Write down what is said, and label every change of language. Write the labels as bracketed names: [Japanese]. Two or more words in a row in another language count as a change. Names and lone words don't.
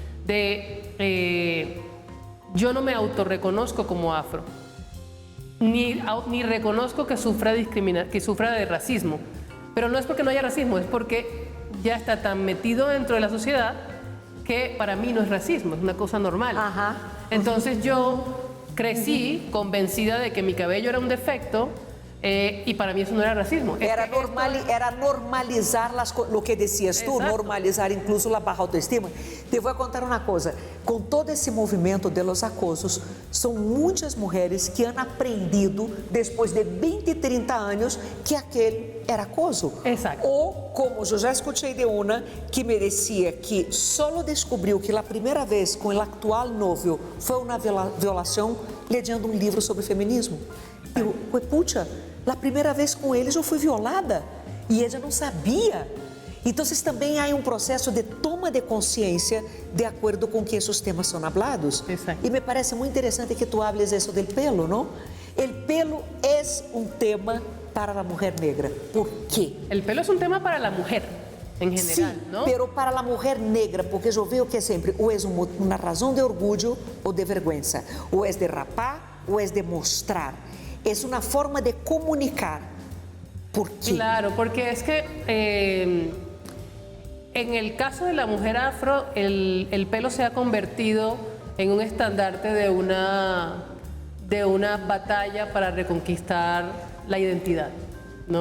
[Spanish] de yo no me autorreconozco como afro, ni reconozco que sufra de racismo, pero no es porque no haya racismo, es porque ya está tan metido dentro de la sociedad que para mí no es racismo, es una cosa normal. Ajá. Entonces yo crecí convencida de que mi cabello era un defecto y para mí eso no era racismo. Era normalizar lo que decías tú, Exacto. normalizar incluso la baja autoestima. [Portuguese] Te vou contar uma coisa, com todo esse movimento [Spanish] de los acosos, [Portuguese] são muitas mulheres que [Spanish] han aprendido, [Portuguese] depois de 20, 30 anos, que aquele era acoso. [Spanish] Exacto. [Portuguese] Ou, como eu já escutei de uma, que [Spanish] me decía [Portuguese] que só descobriu que a primeira vez com o atual novio foi uma violação, lendo um livro sobre feminismo. Eu, puxa, a primeira vez com eles eu fui violada e ela não sabia. Então, também há um processo de toma de consciência de acordo com que esses temas são hablados. [Spanish] Exacto. [Portuguese] E me parece muito interessante que tu hables isso do pelo, não? O pelo é um tema para a mulher negra. ¿Por quê? [Spanish] El pelo es un tema para la mujer en general, [Portuguese] Sim, [Spanish] ¿no? [Portuguese] pero para a mulher negra, porque eu vejo que é sempre ou é uma razão de orgulho ou de vergonha, ou é de rapar ou é de mostrar. É uma forma de comunicar. [Spanish] ¿Por qué? Claro, porque es que en el caso de la mujer afro, el pelo se ha convertido en un estandarte de una batalla para reconquistar la identidad, ¿no?